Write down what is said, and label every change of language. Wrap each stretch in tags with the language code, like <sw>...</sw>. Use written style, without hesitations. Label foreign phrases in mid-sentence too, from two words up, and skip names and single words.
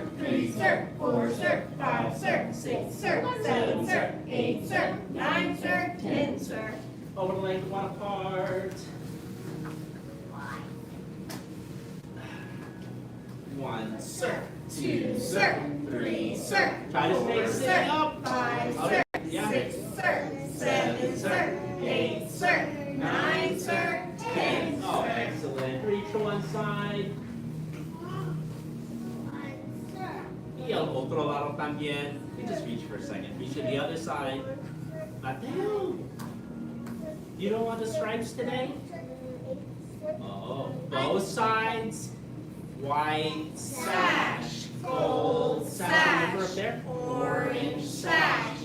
<en>3, sir. 4, sir. 5, sir. 6, sir. 7, sir. 8, sir. 9, sir. 10, sir. Over the leg, 1 apart. 1, sir. 2, sir. 3, sir. Try to stay 4, sitting sir. up. 5, Okay, sir. yeah. 6, sir. 7, sir. 8, sir. 9, sir. 10, Oh, sir. excellent. Reach to one side.</en> <es>Y al otro lado también.</es> <en>You just reach for a second. Reach to the other side. Mateo. You don't want the stripes today? Oh, both sides. White sash. Gold sash. Remember up there? Orange sash.</en>